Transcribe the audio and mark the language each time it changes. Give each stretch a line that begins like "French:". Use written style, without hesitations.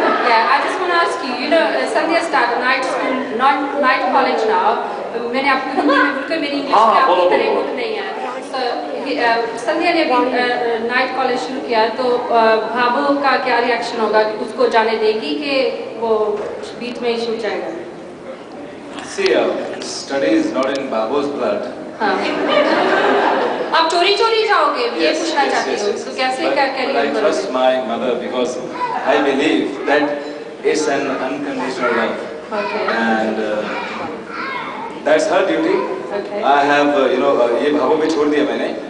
English: Yeah, I just want to ask you, you know, Sandhya started night school, not night college now.
Hindi: मैंने आपको हिंदी में बिल्कुल मेरी English में आपकी तरह गुड नहीं है। So संध्या ने भी नाइट कॉलेज शुरू किया, तो भाभो का क्या रिएक्शन होगा? उसको जाने देगी कि वो बीच में ही छूट जाएगा?
English: See, study is not in Babu's blood.
Hindi: हाँ। आप चोरी चोरी जाओगे? ये पूछना चाहती हूँ। तो कैसे क्या
English: But I trust my mother because I believe that it's an unconditional love. Okay. And that's her duty. Okay. I have,
Hindi: ये भाभो पे छोड़ दिया मैंने.